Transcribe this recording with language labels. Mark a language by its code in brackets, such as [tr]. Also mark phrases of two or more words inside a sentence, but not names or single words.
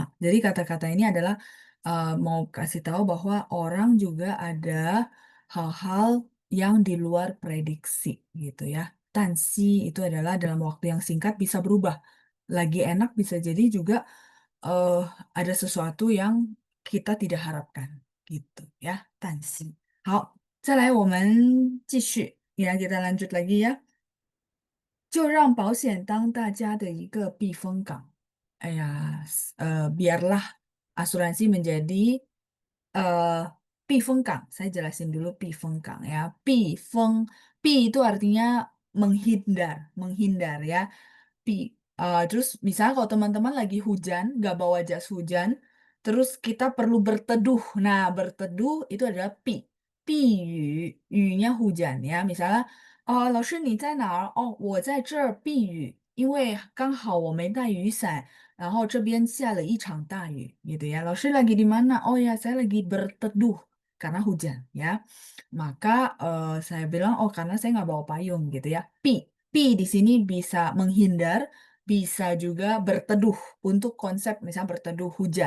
[id] Jadi kata-kata ini adalah mau kasih tahu bahwa orang juga ada hal-hal yang di luar prediksi gitu ya. Tansi itu adalah dalam waktu yang singkat bisa berubah. Lagi enak bisa jadi juga eh, ada sesuatu yang kita tidak harapkan gitu ya. Tansi. [zh] 好，再来我们继续 ， [id] ya kita lanjut lagi ya。 [zh] 就让保险当大家的一个避风港。 [id] 哎呀 biarlah asuransi menjadi eh, 避风港. Saya jelasin dulu 避风港 ya. 避 itu artinya menghindar, menghindar ya. Terus misalnya kalau teman-teman lagi hujan, nggak bawa jas hujan, terus kita perlu berteduh. Nah, berteduh itu adalah 避雨，雨nya hujan ya. [zh] Misalnya 哦，老师你在哪儿？哦，我在这儿避雨，因为刚好我没带雨伞，然后这边下了一场大雨 [id] gitu ya. Lalu lagi di mana? Oh ya, saya lagi berteduh karena hujan ya. Maka saya bilang oh karena saya nggak bawa payung gitu ya. Pi di sini bisa menghindar, bisa juga berteduh untuk konsep misalnya berteduh hujan.